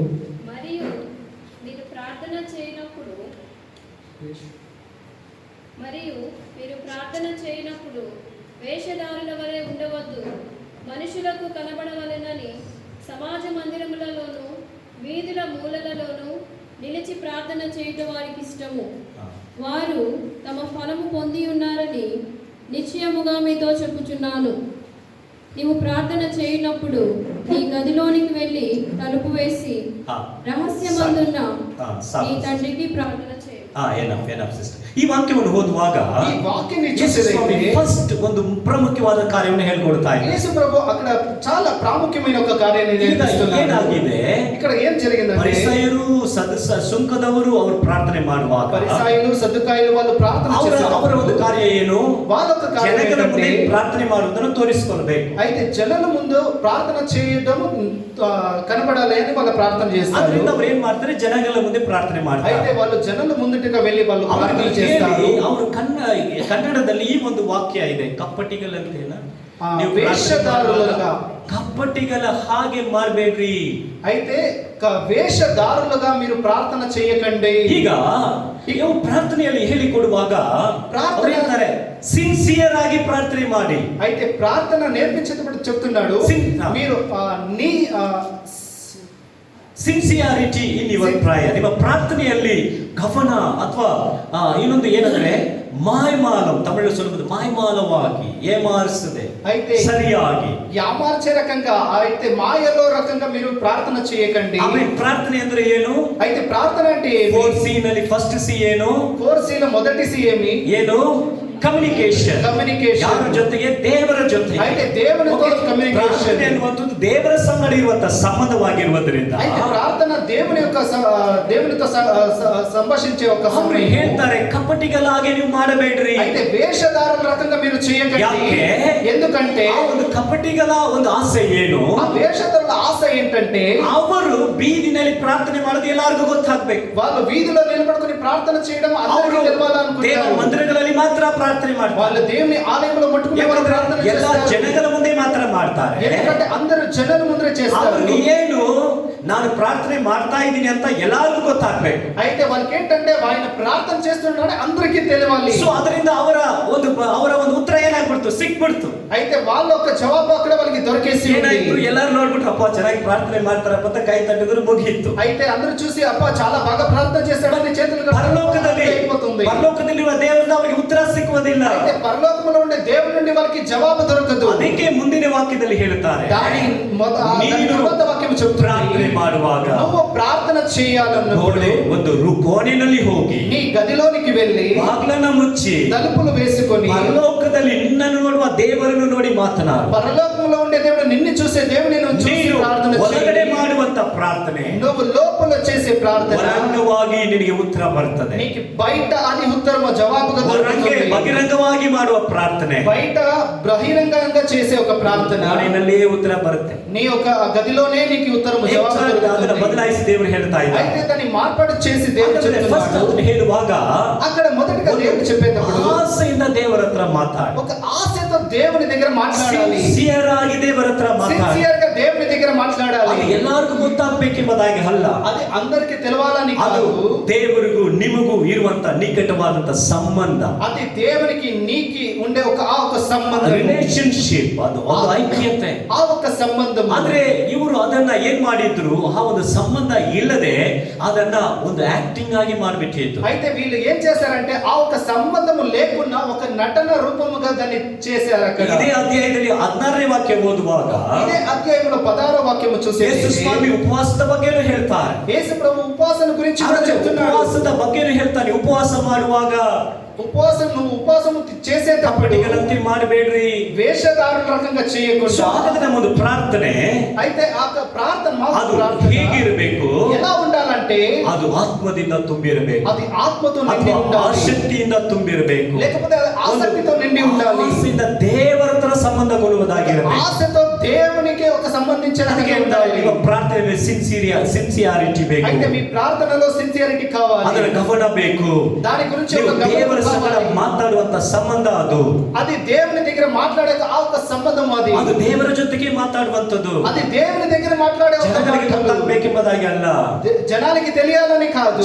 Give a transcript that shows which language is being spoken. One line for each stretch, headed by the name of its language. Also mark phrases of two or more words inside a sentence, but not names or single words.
Telugu: మరియు మీరు ప్రార్థన చేయనప్పుడు వేషధారుల వలె ఉండవద్దు, మనుషులకు కనబడవలెనని సమాజ మందిరములలోను వీధుల మూలలలోను నిలిచి ప్రార్థన చేయటం వారికి ఇష్టము. వారు తమ ఫలము పొంది ఉన్నారని నిశ్చయముగా మీతో చెప్పుచున్నాను. నీవు ప్రార్థన చేయనప్పుడు నీ గదిలోనికి వెళ్ళి తలుపు వేసి రహస్యమందున్న నీ తండ్రికి ప్రార్థన చేయి.
English: enough sister.
Kannada: ಈ ವಾಕ್ಯವನ್ನು ಓದುವಾಗ ಈ ವಾಕ್ಯವನ್ನು చూసేదైతే ಫಸ್ಟ್ ಒಂದು ಪ್ರಮುಖವಾದ ಕಾರ್ಯವನ್ನು ಹೇಳಿಕೊಡ್ತಾ ಇದ್ದಾರೆ.
Telugu: ಯೇಸು ప్రభు అక్కడ చాలా ప్రాముఖ్యమైన ఒక కార్యాన్ని నేర్పిస్తున్నారు.
Kannada: ಏನಾಗಿದೆ
Telugu: ఇక్కడ ఏం జరిగిందంటే
Kannada: ಫರಿಸಾಯರು ಸುಂಕದವರು ಅವರು ಪ್ರಾರ್ಥನೆ ಮಾಡುವಾಗ
Telugu: ಫರಿಸಾಯರು ಸದ್ದುಕಾಯರು వాళ్ళు ప్రార్థన చేశారు.
Kannada: ಅವರ ಒಂದು ಕಾರ್ಯ ಏನು?
Telugu: వాళ్ళ ఒక కార్యం
Kannada: ಜನಗಳ ಮುಂದೆ
Telugu: ఏంటంటే
Kannada: ಪ್ರಾರ್ಥನೆ ಮಾಡುವುದನ್ನು ತೋರಿಸಿಕೊಳ್ಳಬೇಕು.
Telugu: అయితే జనుల ముందు ప్రార్థన చేయడం కనబడాలి అని వాళ్ళు ప్రార్థన చేస్తారు.
Kannada: ಅದರಿಂದ ಅವರು ಏನು ಮಾಡ್ತಾರೆ? ಜನಗಳ ಮುಂದೆ ಪ್ರಾರ್ಥನೆ ಮಾಡ್ತಾರೆ.
Telugu: అయితే వాళ్ళు జనుల ముందుగా వెళ్ళి వాళ్ళు ప్రార్థన చేస్తారు.
Kannada: ಅವರು ಕನ್ನಡದಲ್ಲಿ ಈ ಒಂದು ವಾಕ್ಯ ಇದೆ, ಕಪ್ಪಟಿಗಳಂತೇನಾ ನೀವು ವೇಷಧಾರುలుగా ಕಪ್ಪಟಿಗಳ ಹಾಗೆ ಮಾಡಬೇಡ್ರಿ.
Telugu: అయితే ವೇಷಧಾರುలుగా మీరు ప్రార్థన చేయకండి.
Kannada: ಈಗ ಪ್ರಾರ್ಥನೆಯಲ್ಲಿ ಹೇಳಿಕೊಡುವಾಗ ಹೇಳ್ತಾರೆ ಸಿನ್ಸಿಯರ್ ಆಗಿ ಪ್ರಾರ್ಥನೆ ಮಾಡಿ.
Telugu: అయితే ప్రార్థన నేర్పించేటప్పుడు చెప్తున్నాడు మీరు నీ
English: sincerity in your prayer.
Kannada: ನಿಮ್ಮ ಪ್ರಾರ್ಥನೆಯಲ್ಲಿ ಗಮನ ಅಥವಾ ಇನ್ನೊಂದು ಏನಂದ್ರೆ ಮಾಯಮಾಲಂ, ತಮಿಳು ಸುಲಭದ ಮಾಯಮಾಲವಾಗಿ ఏమార్సదే
Telugu: అయితే సరియాగి యామార్చే రకంగా అయితే మాయలో రకంగా మీరు ప్రార్థన చేయకండి.
Kannada: ఆమె ప్రార్థನೆ ಅಂದ್ರೆ ಏನು?
Telugu: అయితే ప్రార్థన అంటే
Kannada: 4C ನಲ್ಲಿ ಫಸ್ಟ್ ಸಿ ಏನು?
Telugu: 4C లో మొదటి సి ಏನು?
Kannada: ಕಮ್ಯುನಿಕೇಶನ್. ಯಾರ ಜೊತೆಗೆ? ದೇವರ ಜೊತೆಗೆ.
Telugu: అయితే దేవునితో కమ్యూనికేషన్
Kannada: ಎನ್ನುವಂಥದ್ದು ದೇವರ ಸಂಗಡ ಇರುವಂತಹ ಸಂಬಂಧವಾಗಿರುವುದರಿಂದ
Telugu: అయితే ప్రార్థన దేవునితో సంభాషించే ఒక
Kannada: ಅವರು ಹೇಳ್ತಾರೆ ಕಪಟಿಗಳಾಗಿ ನೀವು ಮಾಡಬೇಡ್ರಿ.
Telugu: అయితే వేషధారుల రకంగా మీరు చేయకండి. ఎందుకంటే
Kannada: ಒಂದು ಕಪಟಿಗಳ ಒಂದು ಆಸೆ ಏನು?
Telugu: ఆ వేషధారుల ఆశ ఏంటంటే
Kannada: ಅವರು ಬೀದಿನಲ್ಲಿ ಪ್ರಾರ್ಥನೆ ಮಾಡೋದು ಎಲ್ಲರಿಗೂ ಗೊತ್ತಾಗಬೇಕು.
Telugu: వాళ్ళు వీధిలో నిలబడుకొని ప్రార్థన చేయడం అందరికీ తెలవాలనుకుంటారు.
Kannada: ದೇವರ ಮಂದಿರಗಳಲ್ಲಿ ಮಾತ್ರ ಪ್ರಾರ್ಥನೆ ಮಾಡ್ತಾರೆ.
Telugu: వాళ్ళు దేవుని ఆలయంలో మట్టుకునే ప్రార్థన చేస్తారు.
Kannada: ಎಲ್ಲ ಜನಗಳ ಮುಂದೆ ಮಾತ್ರ ಮಾಡ್ತಾರೆ.
Telugu: ఎందుకంటే అందరూ జనుల ముందే చేస్తారు.
Kannada: ಏನು ನಾನು ಪ್ರಾರ್ಥನೆ ಮಾಡ್ತಾ ಇದ್ದೀನಿ ಅಂತ ಎಲ್ಲರಿಗೂ ಗೊತ್ತಾಗಬೇಕು.
Telugu: అయితే వాళ్ళకి ఏంటంటే ఆయన ప్రార్థన చేస్తున్నాడు అందరికీ తెలియాలి.
Kannada: సో ಅದರಿಂದ ಅವರ ಒಂದು ಉತ್ತರ ಏನಾಗ್ಬಿಡ್ತು? ಸಿಕ್ಬಿಡ್ತು.
Telugu: అయితే వాళ్ళ ఒక జవాబు అక్కడ వాళ్ళకి దొరికేసి
Kannada: ಏನಾಯ್ತು? ಎಲ್ಲರೂ ನೋಡ್ಬಿಟ್ಟು ಅಪ್ಪ ಚೆನ್ನಾಗಿ ಪ್ರಾರ್ಥನೆ ಮಾಡ್ತಾರಪ್ಪ ಅಂತ ಕೈ ತಟ್ಟಿದ್ರು, ಮುಗಿಯಿತು.
Telugu: అయితే అందరూ చూసి అప్ప చాలా బాగా ప్రార్థన చేస్తాడని చేతులు
Kannada: ಪರಲೋಕದಲ್ಲಿರುವ ದೇವರಿಂದ ಅವರಿಗೆ ಉತ್ತರ ಸಿಕ್ಕುವುದಿಲ್ಲ.
Telugu: అయితే పరలోకములో ఉండే దేవుడి నుండి వాళ్ళకి జవాబు దొరకదు.
Kannada: ಅದಕ್ಕೆ ಮುಂದಿನ ವಾಕ್ಯದಲ್ಲಿ ಹೇಳುತ್ತಾರೆ,
Telugu: తర్వాత వాక్యం చెప్తుంది,
Kannada: ಪ್ರಾರ್ಥನೆ ಮಾಡುವಾಗ
Telugu: నువ్వు ప్రార్థన చేయాలన్నప్పుడు
Kannada: ಒಂದು ಕೋಣೆಯಲ್ಲಿ ಹೋಗಿ
Telugu: నీ గదిలోనికి వెళ్ళి
Kannada: ಬಾಗಿಲನ್ನು ಮುಚ್ಚಿ
Telugu: తలుపులు వేసుకొని
Kannada: ಪರಲೋಕದಲ್ಲಿ ನಿನ್ನನ್ನು ನೋಡುವ ದೇವರನ್ನು ನೋಡಿ ಮಾತನಾಡು.
Telugu: పరలోకంలో ఉండే దేవుడు నిన్ను చూసే దేవుని చూసి ప్రార్థన
Kannada: ಒಳಗಡೆ ಮಾಡುವಂತ ಪ್ರಾರ್ಥನೆ
Telugu: నువ్వు లోపల చేసే ప్రార్థన
Kannada: ಬಹಿರಂಗವಾಗಿ ನಿನಗೆ ಉತ್ತರ ಬರ್ತದೆ.
Telugu: నీకు బయట అది ఉత్తరము జవాబుగా దొరుకుతుంది.
Kannada: బహిరంగವಾಗಿ ಮಾಡುವ ಪ್ರಾರ್ಥನೆ
Telugu: బయట బహిరంగంగా చేసే ఒక ప్రార్థన
Kannada: ಕೋಣೆಯಲ್ಲಿಯೇ ಉತ್ತರ ಬರುತ್ತೆ.
Telugu: నీ ఒక గదిలోనే నీకు ఉత్తరము జవాబు
Kannada: ಅದನ್ನು ಬದಲಾಯಿಸಿ ದೇವರು ಹೇಳ್ತಾ ಇದ್ದಾರೆ.
Telugu: అయితే దాన్ని మార్పాటు చేసి దేవుడు చెప్తున్నాడు.
Kannada: ಹೇಳುವಾಗ
Telugu: అక్కడ మొదటిగా దేవుడు చెప్పేటప్పుడు
Kannada: ಆಸೆಯಿಂದ ದೇವರ ಹತ್ರ ಮಾತಾಡಿ,
Telugu: ఒక ఆశతో దేవుని దగ్గర మాట్లాడాలి.
Kannada: ಸಿನ್ಸಿಯರ್ ಆಗಿ ದೇವರ ಹತ್ರ ಮಾತಾಡಿ.
Telugu: సిన్సియర్ గా దేవుని దగ్గర మాట్లాడాలి.
Kannada: ಅದು ಎಲ್ಲರಿಗೂ ಗೊತ್ತಾಗಬೇಕೆಂಬುದಾಗಿ ಅಲ್ಲ,
Telugu: అది అందరికి తెలవాలని
Kannada: ಅದು
Telugu: కాదు.
Kannada: ದೇವರಿಗೂ ನಿಮಗೂ ಇರುವಂತ ನಿಕಟವಾದಂತ ಸಂಬಂಧ,
Telugu: అది దేవునికి నీకి ఉండే ఒక సంబంధం,
Kannada: ರಿಲೇಶನ್ಶಿಪ್, ಅದು ಒಂದು ಐಕ್ಯತೆ,
Telugu: ఆ ఒక సంబంధం.
Kannada: ಆದ್ರೆ ಇವರು ಅದನ್ನ ಏನ್ ಮಾಡಿದ್ರು? ಆ ಒಂದು ಸಂಬಂಧ ಇಲ್ಲದೆ ಅದನ್ನ ಒಂದು ಆಕ್ಟಿಂಗ್ ಆಗಿ ಮಾಡ್ಬಿಟ್ಟಿತ್ತು.
Telugu: అయితే వీళ్ళు ఏం చేశారంటే ఆ ఒక సంబంధం లేకుండా ఒక నటన రూపముగా దాన్ని చేశారు. అక్కడ
Kannada: ಇದೇ ಅಧ್ಯಾಯದಲ್ಲಿ 16ನೇ ವಾಕ್ಯ ಓದುವಾಗ
Telugu: ఇదే అధ్యాయంలో 16వ వాక్యము చూస్తే
Kannada: ಯೇಸು ಸ್ವಾಮಿ ಉಪವಾಸದ ಬಗ್ಗೆನೂ ಹೇಳ್ತಾರೆ.
Telugu: యేసు ప్రభు ఉపవాసం గురించి కూడా చెప్తున్నాడు.
Kannada: ಉಪವಾಸದ ಬಗ್ಗೆನೂ ಹೇಳ್ತಾನೆ. ಉಪವಾಸ ಮಾಡುವಾಗ
Telugu: నువ్వు ఉపవాసం చేసేటప్పటికి
Kannada: ಮಾಡಬೇಡ್ರಿ,
Telugu: వేషధారుల రకంగా చేయకుండా
Kannada: ಒಂದು ಪ್ರಾರ್ಥನೆ.
Telugu: అయితే ఆ ప్రార్థన
Kannada: ಅದು ಹೇಗಿರಬೇಕು?
Telugu: ఎలా ఉండాలంటే
Kannada: ಅದು ಆತ್ಮದಿಂದ ತುಂಬಿರಬೇಕು,
Telugu: అది ఆత్మతో నిండి ఉండాలి,
Kannada: ಆಸಕ್ತಿಯಿಂದ ತುಂಬಿರಬೇಕು,
Telugu: లేకపోతే ఆసక్తితో నిండి ఉండాలి.
Kannada: ದೇವರ ಹತ್ರ ಸಂಬಂಧಗೊಳ್ಳುವುದಾಗಿರಬೇಕು.
Telugu: ఆశతో దేవునికి ఒక సంబంధించినది
Kannada: ಅದಕ್ಕೆ
Telugu: ఉండాలి.
Kannada: ನಿಮ್ಮ ಪ್ರಾರ್ಥನೆಯಲ್ಲಿ ಸಿನ್ಸಿಯಾರಿಟಿ ಬೇಕು.
Telugu: అయితే మీ ప్రార్థనలో సిన్సియారిటీ కావాలి.
Kannada: ಅದರ ಗಮನ ಬೇಕು.
Telugu: దాని గురించి
Kannada: ನೀವು
Telugu: ఒక
Kannada: ದೇವರ
Telugu: గమనం
Kannada: ಸಂಗಡ
Telugu: కావాలి.
Kannada: ಮಾತಾಡುವಂತ ಸಂಬಂಧ ಅದು.
Telugu: అది దేవుని దగ్గర మాట్లాడే ఆ ఒక సంబంధం అది.
Kannada: ಅದು ದೇವರ ಜೊತೆಗೆ ಮಾತಾಡುವಂತದ್ದು.
Telugu: అది దేవుని దగ్గర మాట్లాడే ఒక
Kannada: ಜನಗಳಿಗೆ ಗೊತ್ತಾಗಬೇಕೆಂಬುದಾಗಿ ಅಲ್ಲ.
Telugu: జనాలకి తెలియాలని కాదు.